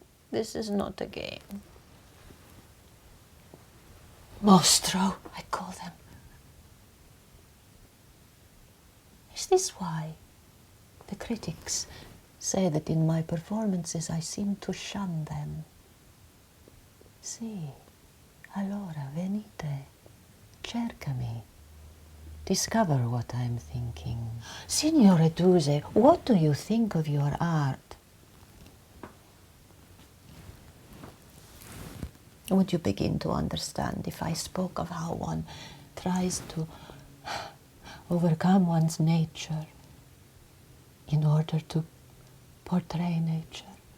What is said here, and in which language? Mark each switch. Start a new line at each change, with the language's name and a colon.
English: This is not a game. Mostro, I call them. Is this why the critics say that in my performances I seem to shun them?
Italian: Sì, allora venite, cercami.
English: Discover what I'm thinking. Signore Duse, what do you think of your art? Would you begin to understand if I spoke of how one tries to overcome one's nature in order to portray nature?